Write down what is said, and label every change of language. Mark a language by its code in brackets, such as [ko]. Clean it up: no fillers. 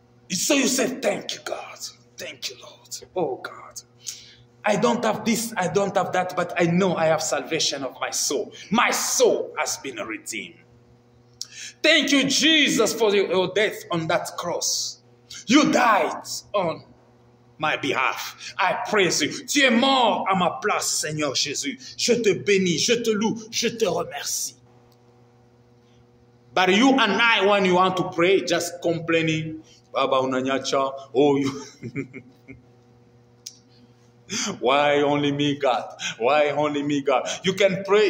[en] So you say, thank you, God. Thank you, Lord. Oh, God. I don't have this, I don't have that, but I know I have salvation of my soul. My soul has been redeemed. Thank you, Jesus, for your death on that cross. You died on my behalf. I praise you. [fr] Tu es mort à ma place, Seigneur Jésus. Je te bénis, je te loue, je te remercie. [en] But you and I, when you want to pray, just complaining, [sw] Baba unanyacha, [en] oh you. Why only me, God? Why only me, God? You can pray.